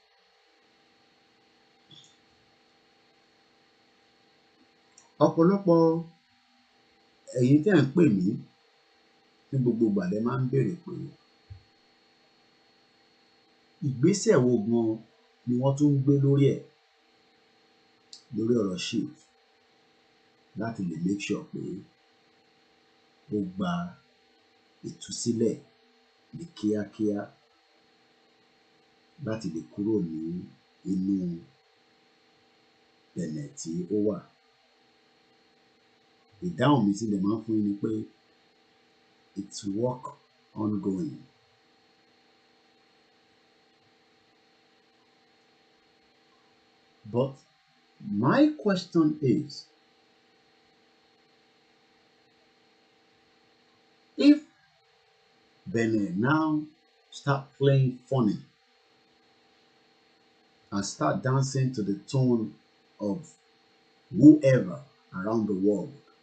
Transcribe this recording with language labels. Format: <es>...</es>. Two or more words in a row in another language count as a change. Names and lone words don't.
<yo>Ọ̀pọ̀lọpọ̀ ẹ̀yin tẹ́ ń pè mí ní gbogbo ìgbà lẹ máa ń béèrè pé ìgbésẹ̀ wo gan ni wọ́n tún ń gbé lórí ọ̀rọ̀ shift láti lè</yo> <en>make sure</en> <yo>pé ó gba ìtúsílẹ̀ ní kíákíá láti lè kúrò ní inú bẹ̀nẹ̀ tí ó wà. Ìdáhùn mi tí lè máa ń fún yín ni pé</yo> <en>it's work ongoing. But my question is, if Benin now start playing funny and start dancing to the tune of whoever around the world,</en>